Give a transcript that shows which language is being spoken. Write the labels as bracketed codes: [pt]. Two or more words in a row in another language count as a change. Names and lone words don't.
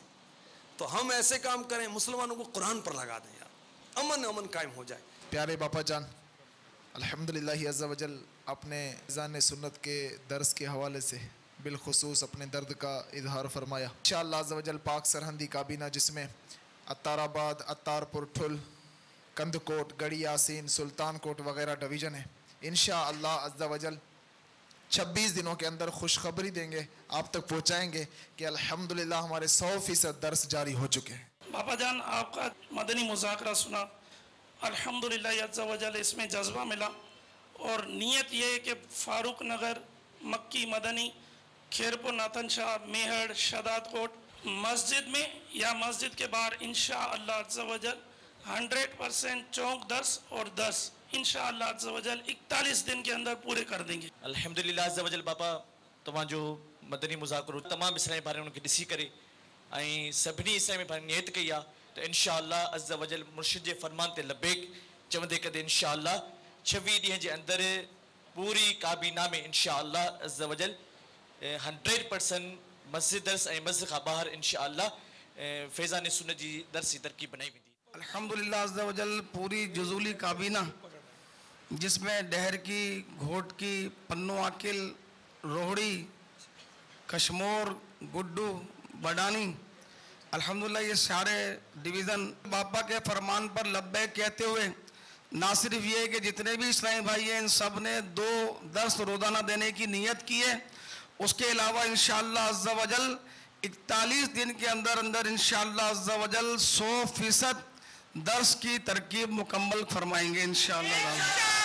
[ur] تو ہم ایسے کام کریں، مسلمانوں کو قرآن پر لگا دیں یار، امن امن قائم ہو جائے. پیارے باپا جان, [ar] الحمد لله عز وجل [ur] اپنے زان سنت کے درس کے حوالے سے بالخصوص اپنے درد کا اظہار فرمایا. [ar] إن شاء الله عز وجل [ur] پاک سرہندی کابینہ جس میں عطارآباد، عطارپور، ٹھل، کندکوٹ، گڑھی یاسین, سلطان کوٹ وغیرہ ڈویژن ہے, [ar] إن شاء الله عز وجل [ur] 26 دنوں کے اندر خوشخبری دیں گے، آپ تک پہنچائیں گے کہ الحمد للہ ہمارے 100% درس جاری ہو چکے ہیں. بابا جان، آپ کا مدنی مذاکرہ سنا, [ar] الحمد لله عز وجل [ur] اس میں جذبہ ملا اور نیت یہ ہے کہ فاروق نگر, مکی مدنی، خیرپور ناتھن شاہ، میہڑ، شہدادکوٹ مسجد میں یا مسجد کے باہر [ar] إن شاء الله عز وجل [ur] 100% چوک درس اور درس [ar] إن شاء الله عز وجل [ur] 41 دن کے اندر پورے کر دیں گے. [ar] الحمد لله عز وجل [sd] बापा तव्हां जो मदनी मुज़ाकरो तमाम इस्लामी भाइयों उनके ॾिसी करे ऐं सभिनी इस्लामी भाइयों नियत कई आहे त [ar] إن شاء الله عز وجل [sd] मुर्शिद जे फरमान ते लबैक चवंदे कदे इंशाअल्लाह 26 ॾींहं जे अंदर पूरी काबीना में [ar] إن شاء الله عز وجل [sd] 100% मस्जिद दर्स ऐं मस्जिद खां ॿाहिरि इंशाअल्लाह फैज़ान सुन्नत जी दर्स जी तरकीब बनाई वेंदी। [ar] الحمد لله عز وجل [ur] پوری جزولی کابینہ جس میں ڈہرکی، گھوٹکی، پنوعاقل، روہڑی، کشمور، گڈو، بڈانی, الحمد للہ یہ سارے ڈویژن باپا کے فرمان پر لبیک کہتے ہوئے نہ صرف یہ کہ جتنے بھی اسلامی بھائی ہیں ان سب نے 2 درس روزانہ دینے کی نیت کی ہے، اس کے علاوہ [ar] إن شاء الله عز وجل [ur] 41 دن کے اندر اندر [ar] إن شاء الله عز وجل [ur] 100% درس کی ترکیب مکمل فرمائیں گے ان شاء اللہ.